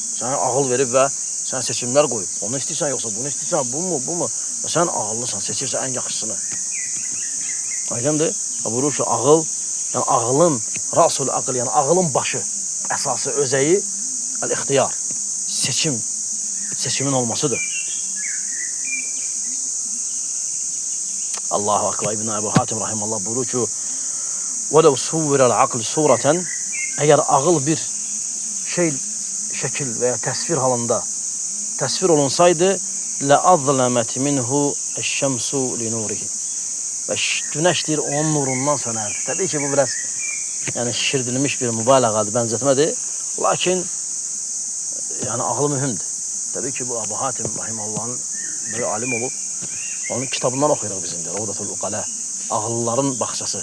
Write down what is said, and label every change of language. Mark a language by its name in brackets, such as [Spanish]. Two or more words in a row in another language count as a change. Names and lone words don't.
[Azerbaijani] Sənə ağıl verib və sən seçimlər qoyub. Onu istəyirsən, yoxsa bunu istəyirsən, bu mu? Və sən ağıllısan, seçirsən ən yaxşısını. Aydındır? Buyurur ki, ağıl, yəni ağılın, [Arabic] راس العقل, [Azerbaijani] yəni ağılın başı, əsası, özəyi, əl-ixtiyar, seçimin olmasıdır. [Arabic] الله أكبر. [Azerbaijani] İbn Əbu Hatim rahimallah buyurur ki, [Arabic] وَلَوْ سُوِّرَ الْعَقْلِ صُورَةً [Azerbaijani] Əgər ağıl bir şəkil və ya təsvir halında təsvir olunsaydı, [Arabic] لَأَظْلَمَتْ مِنْهُ الشَّمْسُ لِنُورِهِ [Azerbaijani] Və günəş deyir, onun nurundan sönərdi. Təbii ki, bu biraz şişirdilmiş bir mübaliğadır, bənzətmədir. Lakin, ağlı mühümdür. Təbii ki, bu Əbu Hatim rahimallahın böyük alim olub. Onun kitabından oxuyuruq bizim deyir, Ravdatul Uqalə, ağıllıların baxçası.